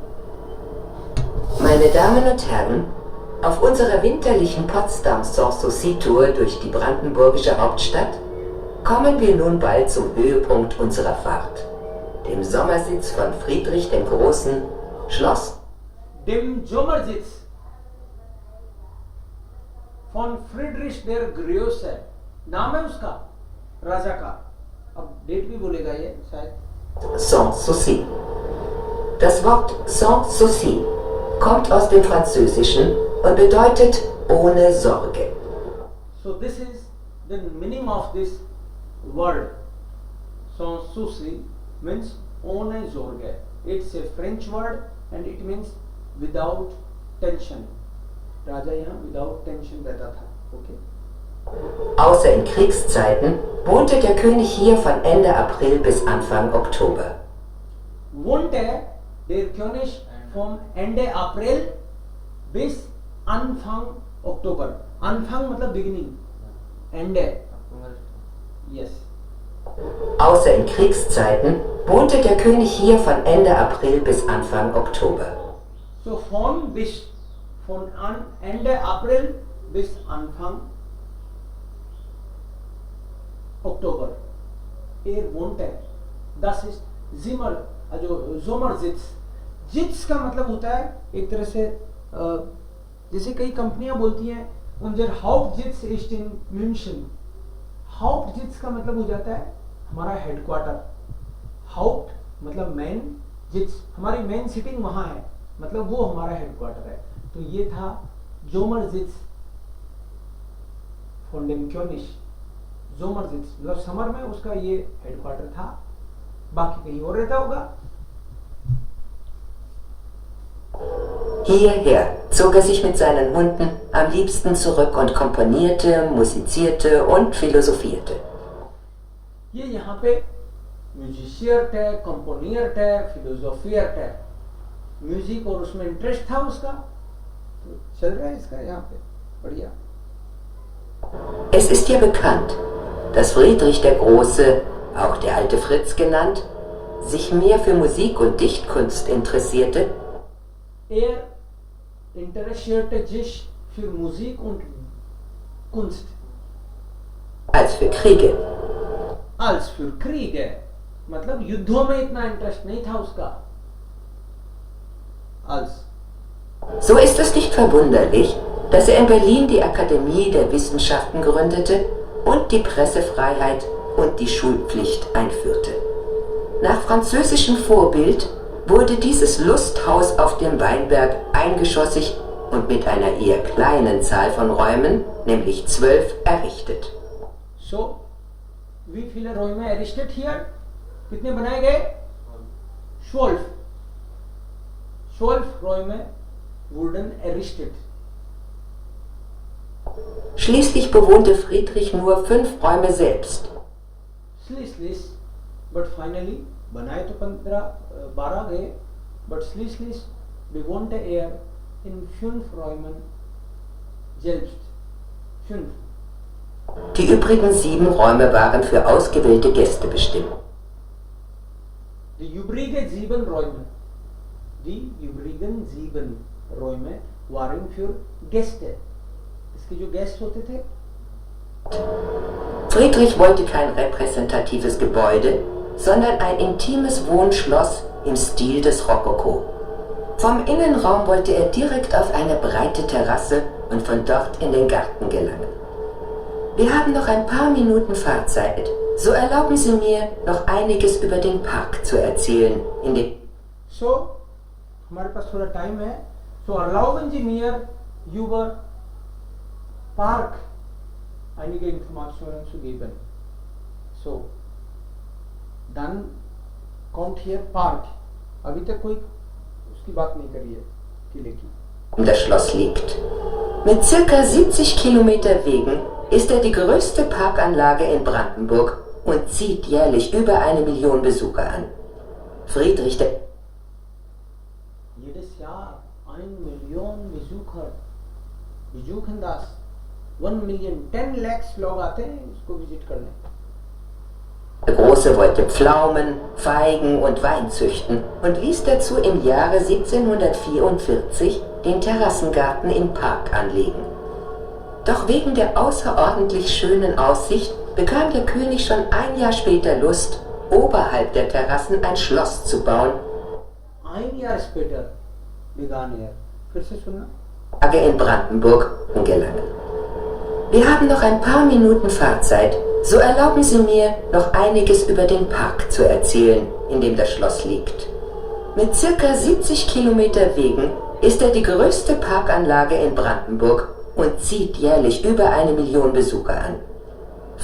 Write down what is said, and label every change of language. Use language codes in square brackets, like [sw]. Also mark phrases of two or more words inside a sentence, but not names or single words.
[de] Meine Damen und Herren, auf unserer winterlichen Potsdam-Sanssouci-Tour durch die brandenburgische Hauptstadt kommen wir nun bald zum Höhepunkt unserer Fahrt, dem Sommersitz von Friedrich dem Großen, Schloss. Dem Sommersitz von Friedrich der Große, [hi] नाम है उसका राजा का। अब डेट भी बोलेगा ये शायद। [de] Sanssouci. Das Wort Sanssouci kommt aus dem Französischen und bedeutet ohne Sorge. [en] So this is the meaning of this word Sanssouci, means [de] ohne Sorge. [en] It's a French word and it means without tension. [hi] राजा यहाँ [en] without tension [hi] रहता था. [en] Okay. [de] Außer in Kriegszeiten wohnte der König hier von Ende April bis Anfang Oktober. Wohnte der König vom Ende April bis Anfang Oktober. [hi] Anfang मतलब beginning. Ende. Yes. [de] Außer in Kriegszeiten wohnte der König hier von Ende April bis Anfang Oktober. So von Ende April bis Anfang Oktober. wohnte. Das ist Zimmer, also Sommersitz. [hi] जिट्स का मतलब होता है एक तरह से जैसे कई कंपनियां बोलती हैं [de] unser Hauptsitz ist in München. [hi] हाउप्टजिट्स का मतलब हो जाता है हमारा हेडक्वार्टर. हाउप्ट मतलब मेन, जिट्स हमारी मेन सिटिंग वहां है, मतलब वो हमारा हेडक्वार्टर है. तो ये था जोमरजिट्स [de] von dem König. [hi] जोमरजिट्स मतलब समर में उसका ये हेडक्वार्टर था, बाकी कहीं और रहता होगा. [de] Hierher zog er sich mit seinen Hunden am liebsten zurück und komponierte, musizierte und philosophierte. [hi] ये यहाँ पे म्यूजिशियट है, कंपोनियट है, फिलोसोफियट है. म्यूजिक और उसमें इंटरेस्ट था उसका, तो चल रहा है इसका यहाँ पे बढ़िया. [de] Es ist ja bekannt, dass Friedrich der Große, auch der alte Fritz genannt, sich mehr für Musik und Dichtkunst interessierte interessierte sich für Musik und Kunst als für Kriege. als für Kriege. [hi] मतलब युद्धों में इतना इंटरेस्ट नहीं था उसका. [de] als. So ist es nicht verwunderlich, dass er in Berlin die Akademie der Wissenschaften gründete und die Pressefreiheit und die Schulpflicht einführte. Nach französischem Vorbild wurde dieses Lusthaus auf dem Weinberg eingeschossig und mit einer eher kleinen Zahl von Räumen, nämlich 12, errichtet. So, wie viele Räume errichtet hier? [hi] कितने बनाए गए? 12. [de] 12 Räume wurden errichtet. Schließlich bewohnte Friedrich nur 5 Räume selbst. Schließlich, [en] but finally, [hi] बनाए तो 12 गए, [de] but schließlich bewohnte er in 5 Räumen selbst. 5. Die übrigen 7 Räume waren für ausgewählte Gäste bestimmt. Die übrigen 7 Räume waren für Gäste. [hi] इसके जो गेस्ट होते थे. [de] Friedrich wollte kein repräsentatives Gebäude, sondern ein intimes Wohnschloss im Stil des Rokoko. Vom Innenraum wollte er direkt auf eine breite Terrasse und von dort in den Garten gelangen. Wir haben noch ein paar Minuten Fahrzeit, so erlauben Sie mir, noch einiges über den Park zu erzählen, in dem... So, [hi] हमारे पास थोड़ा टाइम है. [de] So erlauben Sie mir über Park einige Informationen zu geben. So, dann kommt hier Park. [hi] अभी तक कोई उसकी बात नहीं करी है किले की. [de] Das Schloss liegt. Mit circa 70 Kilometer Wegen ist er die größte Parkanlage in Brandenburg und zieht jährlich über 1 Million Besucher an. Friedrich der... Jedes Jahr 1 Million Besucher. besuchen das. [hi] 1 million, 10 lakhs लोग आते हैं इसको विजिट करने. [de] Der Große wollte Pflaumen, Feigen und Wein züchten und ließ dazu im Jahre 1744 den Terrassengarten im Park anlegen. Doch wegen der außerordentlich schönen Aussicht bekam der König schon ein Jahr später Lust, oberhalb der Terrassen ein Schloss zu bauen. Ein Jahr später begann er. [hi] फिर से सुनना. [de] In Brandenburg gelangen. Wir haben noch ein paar Minuten Fahrzeit, so erlauben Sie mir, noch einiges über den Park zu erzählen, in dem das Schloss liegt. Mit circa 70 Kilometer Wegen ist er die größte Parkanlage in Brandenburg und zieht jährlich über 1 Million Besucher an.